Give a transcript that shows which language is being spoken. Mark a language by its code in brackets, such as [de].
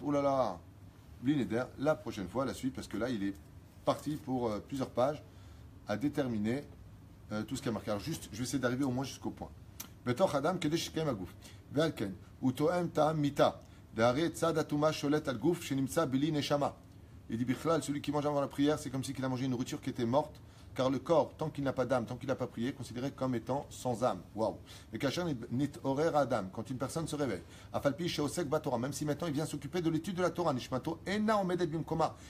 [fr] Oulala, bli neder, la prochaine fois, la suite, parce que là, il est parti pour plusieurs pages à déterminer tout ce qui a marqué. Alors juste, je vais essayer d'arriver au moins jusqu'au point. [he] בתוך אדם כדי שקיים הגוף. ועל כן, הוא תואם טעם מיתה. והרי צד הטומאה שולט על גוף שנמצא בלי נשמה. [fr] Il dit, Bichlal, celui qui mange avant la prière, c'est comme si il a mangé une nourriture qui était morte, car le corps, tant qu'il n'a pas d'âme, tant qu'il n'a pas prié, est considéré comme étant sans âme. Waouh! Et [he] Kacher nit horer adam, [fr] quand une personne se réveille, [he] Afalpi sheosek batora, [fr] même si maintenant il vient s'occuper de l'étude de la Torah, [he] Nishmato ena omedet bimkoma.